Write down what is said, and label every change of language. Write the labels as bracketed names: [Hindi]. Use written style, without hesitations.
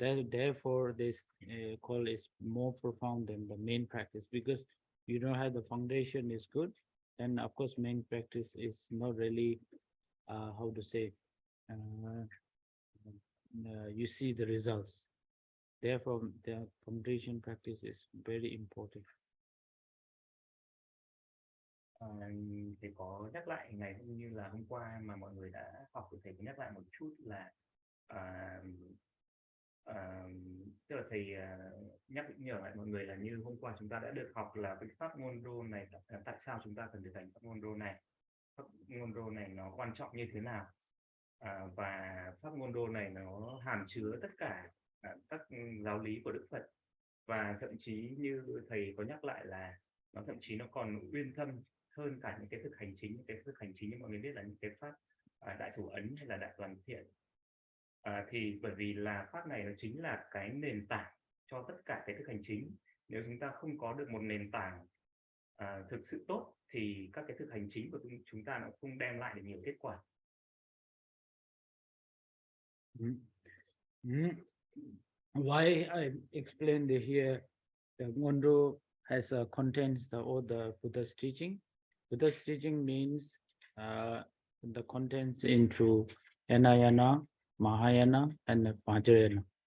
[English] Therefore, this call is more profound than the main practice, because you don't have the foundation is good, and of course main practice is not really how to say uh, you see the results. Therefore, the foundation practice is very important. [Vietnamese] Thầy có nhắc lại ngày hôm như là hôm qua mà mọi người đã học, thì thầy có nhắc lại một chút là à, à, tức là thầy nhắc nhở lại mọi người là như hôm qua chúng ta đã được học là cái pháp môn rô này, tại sao chúng ta cần thực hành pháp môn rô này, pháp môn rô này nó quan trọng như thế nào, và pháp môn rô này nó hàm chứa tất cả các giáo lý của Đức Phật, và thậm chí như thầy có nhắc lại là nó thậm chí nó còn uyên thâm hơn cả những cái thực hành chính. Những cái thực hành chính như mọi người biết là những cái pháp đại thủ ấn hay là đại toàn thiện, thì bởi vì là pháp này nó chính là cái nền tảng cho tất cả cái thực hành chính. Nếu chúng ta không có được một nền tảng thực sự tốt thì các cái thực hành chính của chúng ta nó không đem lại được nhiều kết quả. [English] Why I explained here the Ngöndro has contains all the Buddha's teaching. Buddha's teaching means the contents into Hinayana, Mahayana, and Vajrayana.